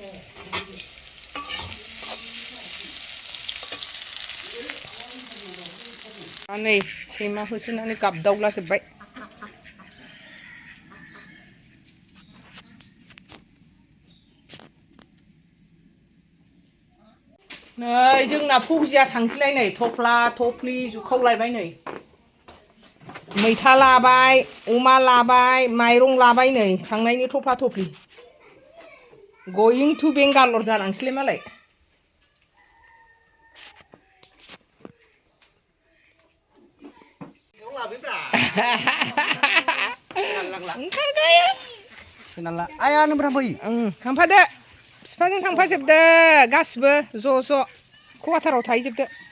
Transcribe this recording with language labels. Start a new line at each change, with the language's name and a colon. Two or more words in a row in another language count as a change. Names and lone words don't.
Bodo: नै सैमा होसोनानै गाबदावलाजोब्बाय नै जोंना paujiya थांसैलाय नै थफ्ला थफ्लि जुखावलायबाय नै मैथा लाबाय अमा लाबाय माइरं लाबाय नै थांनायनि थफ्ला थफ्लि
English: going to Bangalore
Bodo: जालांसैलाय मालाय ओंखारग्राया आया नों बै थांफादो बिफाजों थांफाजोबदो गासिबो ज' ज' कवाटाराव थाहैजोबदो